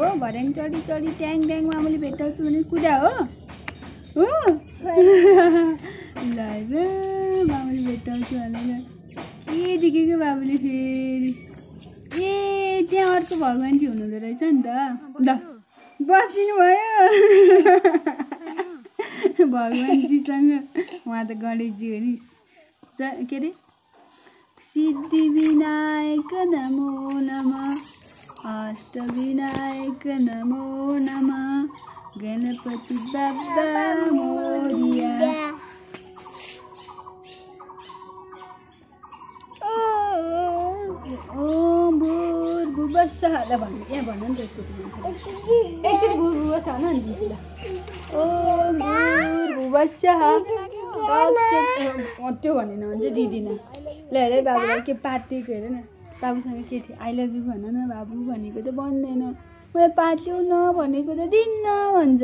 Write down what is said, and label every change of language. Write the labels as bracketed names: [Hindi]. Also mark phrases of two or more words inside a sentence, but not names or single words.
[Nepali] भर्याङ चढी चढी ट्याङ ट्याङ मामुले भेटाउँछु भने कुदा हो ल मामुले भेटाउँछु भनेर के देखेको बाबुले फेरि? ए त्यहाँ अर्को भगवानजी हुनुहुँदो रहेछ नि त। बसिदिनु भयो भगवानजीसँग। उहाँ त गणेशजी हो नि। के अरे [Sanskrit] सिद्धि विनायक नमो नमः अष्ट विनायक नमो नमः [Marathi] गणपति बाबा मोरिया। [Sanskrit] ओम भूर्भुवस्सुः [Nepali] ल भन्नु यहाँ भन नि त एकचोटि भूर्भुवस्सुः भन नि दिदी ल। [Sanskrit] ओम भूर्भुवस्सुः [Nepali] त्यो भनेन भने चाहिँ दिदिनँ। ल हेर बाबुलाई के पातिएको हेर न। बाबुसँग के थियो? [English] I love you [Nepali] भन न बाबु भनेको त भन्दैन। मैले पात्लिउ न भनेको त दिन्न भन्छ।